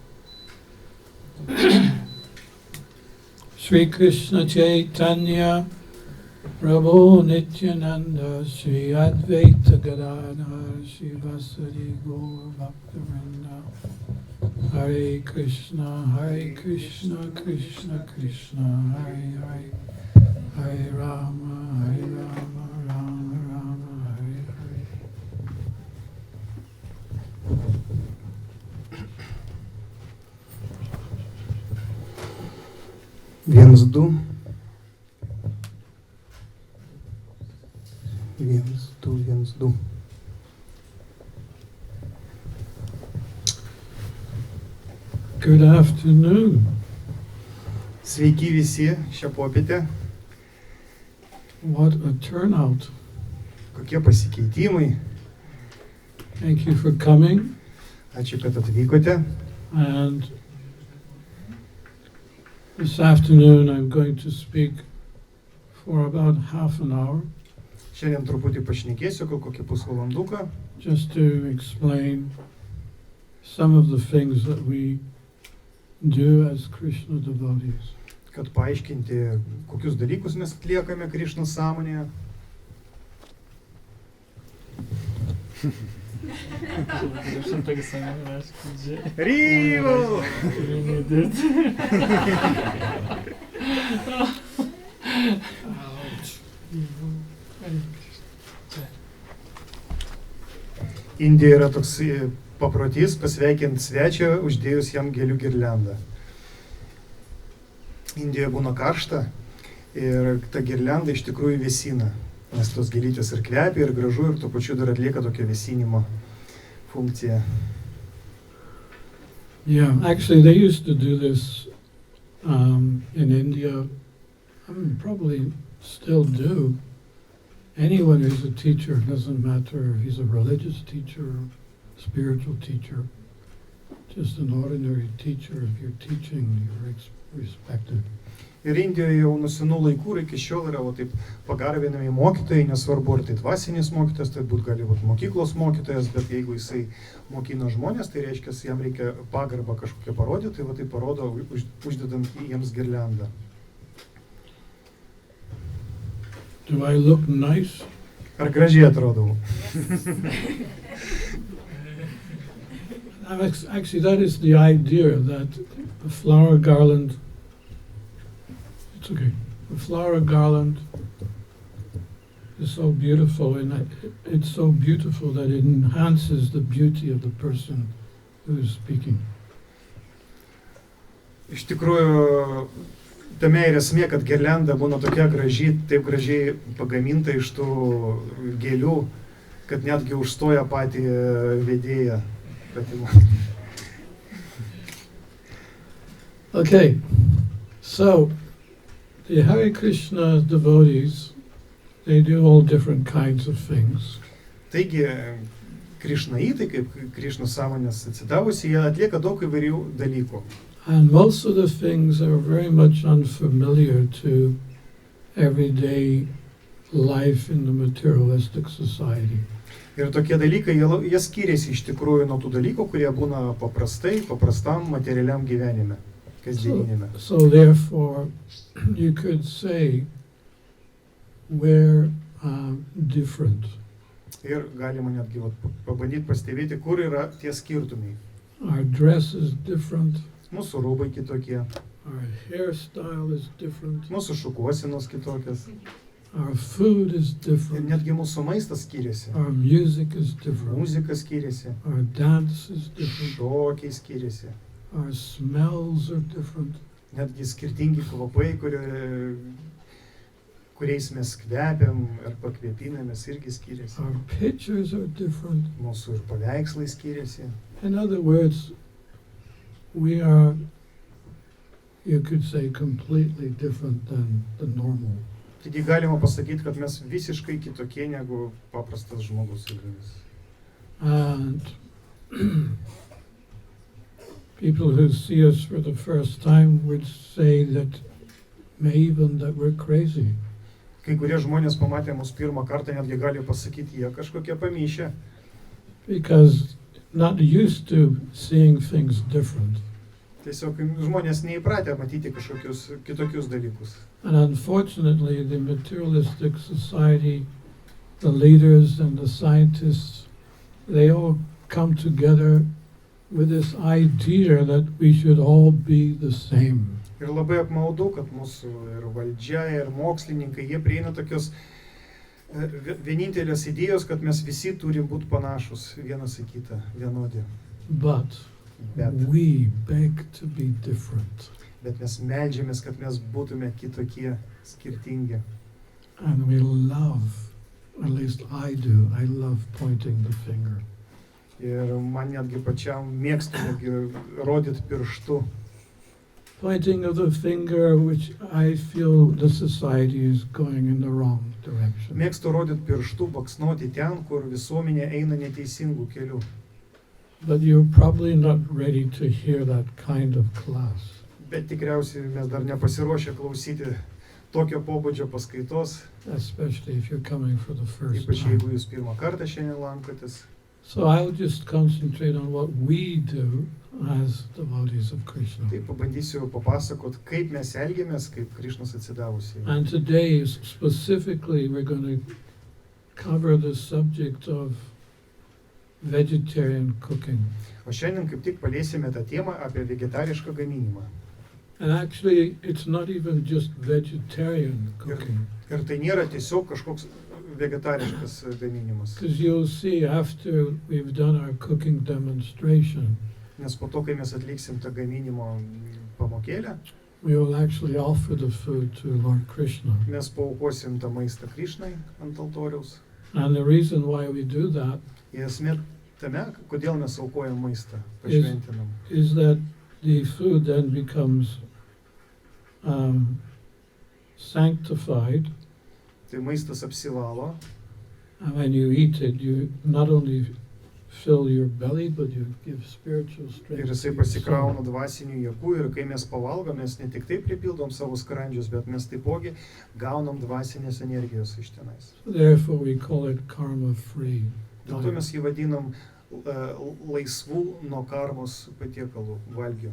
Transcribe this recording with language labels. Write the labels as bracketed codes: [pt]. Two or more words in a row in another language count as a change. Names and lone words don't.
[sa] Shri Krishna Chaitanya Prabhu Nityananda Shri Advaita Gadadhar Shri Vasari Gaur Bhaktivedanta Hare Krishna Krishna Krishna Hare Hare Hare Rama Rama Rama Hare Hare. [lt] Viens, du. Viens, du. [en] Good afternoon. [lt] Sveiki visi šią popietę. [en] What a turnout. [lt] Kokie pasikeitimai. [en] Thank you for coming. [lt] Ačiū, kad atvykote. [en] And this afternoon I'm going to speak for about half an hour. [lt] Šiandien truputį pašnekėsiu, kokį pusvalanduką. [en] Just to explain some of the things that we do as Krishna devotees. [lt] Kad paaiškinti, kokius dalykus mes atliekame Krišnos sąmonėje. Ryvo! Indijoje yra toks paprotys pasveikinti svečią, uždėjus jam gėlių girliandą. Indijoje būna karšta ir ta girlianda iš tikrųjų vėsina, nes tos gėlytės ir kvepia, ir gražu, ir tuo pačiu dar atlieka tokią vėsinimo funkciją. [en] Yeah, actually they used to do this in India. I mean, probably still do. Anyone who's a teacher, doesn't matter if he's a religious teacher or spiritual teacher, just an ordinary teacher, if you're teaching, you're respected. [lt] Ir Indijoje jau nuo senų laikų iki šiol yra taip pagarbinami mokytojai, nesvarbu ar tai dvasinis mokytojas, tai gali būti mokyklos mokytojas, bet jeigu jisai mokina žmonės, tai reiškia, jam reikia pagarbą kažkokią parodyti, tai parodo uždedant jiems girliandą. [en] Do I look nice? [lt] Ar gražiai atrodau? [en] Actually, that is the idea, that a flower garland, it's okay, a flower garland is so beautiful, and it's so beautiful that it enhances the beauty of the person who is speaking. [lt] Iš tikrųjų, tame ir esmė, kad girlianda būna tokia graži, taip gražiai pagaminta iš tų gėlių, kad netgi užstoja patį vedėją. [en] Okay, so the Hare Krishna devotees, they do all different kinds of things. [lt] Taigi, Krišnaitai, kaip Krišnos sąmonės atsidavusi, jie atlieka daug įvairių dalykų. [en] And most of the things are very much unfamiliar to everyday life in the materialistic society. [lt] Ir tokie dalykai, jie skiriasi iš tikrųjų nuo tų dalykų, kurie būna paprastam materialiam gyvenime, kasdieninėme. [en] So therefore, you could say we're different. [lt] Ir galima netgi pabandyti pastebėti, kur yra tie skirtumai. [en] Our dress is different. [lt] Mūsų rūbai kitokie. [en] Our hairstyle is different. [lt] Mūsų šukuosenos kitokios. [en] Our food is [lt] Ir [en] different. [lt] netgi mūsų maistas skiriasi. [en] Our music is different. [lt] Muzika skiriasi. [en] Our dance is different. [lt] Šokiai skiriasi. [en] Our smells are different. [lt] Netgi skirtingi kvapai, kuriais mes kvepiam ar pakvėpinamės, irgi skiriasi. [en] Our pictures are different. [lt] Mūsų ir paveikslai skiriasi. [en] In other words, we are, you could say, completely different than the normal [lt] Taigi galima pasakyti, kad mes visiškai kitokie negu paprastas žmogus. [en] And people who see us for the first time would say that even that we're crazy. [lt] Kai kurie žmonės pamatę mus pirmą kartą netgi gali pasakyti, jie kažkokie pamyšę. [en] Because not used to seeing things different. [lt] Tiesiog žmonės neįpratę matyti kažkokius kitokius dalykus. [en] And unfortunately, the materialistic society, the leaders and the scientists, they all come together with this idea that we should all be the same. [lt] Ir labai apmaudu, kad mūsų ir valdžia, ir mokslininkai, jie prieina tokios vienintelės idėjos, kad mes visi turim būti panašus vienas į kitą, vienodi. [en] But we beg to be different. [lt] Bet mes meldžiamės, kad mes būtume kitokie, skirtingi. [en] And we love, at least I do, I love pointing the finger. [lt] Ir man netgi pačiam mėgstu netgi rodyti pirštu. [en] Pointing of the finger, which I feel the society is going in the wrong direction. [lt] Mėgstu rodyti pirštu, baksnuoti ten, kur visuomenė eina neteisingų kelių. [en] But you're probably not ready to hear that kind of class. [lt] Bet tikriausiai mes dar nepasiruošę klausyti tokio pobūdžio paskaitos. [en] Especially if you're coming for the first [lt] Ypač [en] time. [lt] jeigu jūs pirmą kartą šiandien lankotės. [en] So I'll just concentrate on what we do as devotees of Krishna. [lt] Tai pabandysiu papasakot, kaip mes elgiamės, kaip Krišnos atsidavusiai. [en] And today, specifically, we're going to cover the subject of vegetarian cooking. [lt] O šiandien kaip tik paliesime tą temą apie vegetarišką gaminimą. [en] And actually, it's not even just vegetarian cooking. [lt] Ir tai nėra tiesiog kažkoks vegetariškas gaminimas. [en] Because you'll see after we've done our cooking demonstration, [lt] Nes po to, kai mes atliksim tą gaminimo pamokėlę, [en] we will actually offer the food to Lord Krishna. [lt] mes paaukosim tą maistą Krišnai ant altoriaus. [en] And the reason why we do that [lt] Ir esmė tame, kodėl mes aukojam maistą, pašventinam. [en] is that the food then becomes sanctified. [lt] Tai maistas apsivalo. [en] And when you eat it, you not only fill your belly, but you give spiritual strength. [lt] Ir jisai pasikrauna dvasinių jėgų ir kai mes pavalgom, mes ne tik tai pripildom savo skrandžius, bet mes taipogi gaunam dvasinės energijos iš tenais. [en] Therefore we call it karma-free. [lt] Dėl to mes jį vadinam laisvų nuo karmos patiekalų, valgių.